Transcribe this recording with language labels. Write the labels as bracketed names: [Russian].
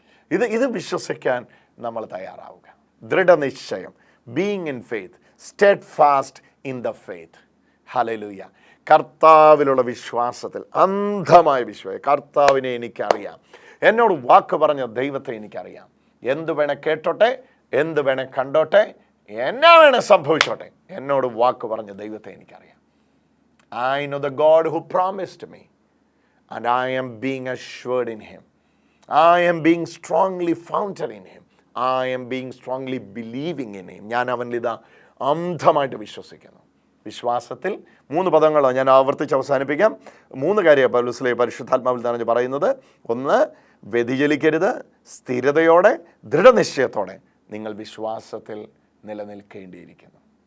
[Malayalam] ഇത് വിശ്വസിക്കാൻ നമ്മൾ തയ്യാറാവുക. ദൃഢനിശ്ചയം, [English] Being in faith, steadfast in the faith. [Malayalam] Hallelujah. കർത്താവിലുള്ള വിശ്വാസത്തിൽ അന്ധമായ വിശ്വാസം. കർത്താവിനെ എനിക്കറിയാം, എന്നോട് വാക്ക് പറഞ്ഞ ദൈവത്തെ എനിക്കറിയാം. എന്ത് വേണേ കേട്ടോട്ടെ, എന്ത് വേണേ കണ്ടോട്ടെ, എന്നാ വേണേ സംഭവിച്ചോട്ടെ, എന്നോട് വാക്ക് പറഞ്ഞ ദൈവത്തെ എനിക്കറിയാം. [English] I know the God who promised me, and I am being assured in Him. I am being strongly founded in Him. I am being strongly believing in him. [Malayalam] ഞാൻ അവനിൽ ഇതാ അന്ധമായിട്ട് വിശ്വസിക്കുന്നു. വിശ്വാസത്തിൽ 3 പദങ്ങളോ ഞാൻ ആവർത്തിച്ച് അവസാനിപ്പിക്കാം. 3 കാര്യം പൗലോസ് പരിശുദ്ധാത്മാവിൽ നിറഞ്ഞ് പറയുന്നത്. ഒന്ന്, വ്യതിചലിക്കരുത്. സ്ഥിരതയോടെ ദൃഢനിശ്ചയത്തോടെ നിങ്ങൾ വിശ്വാസത്തിൽ നിലനിൽക്കേണ്ടിയിരിക്കുന്നു.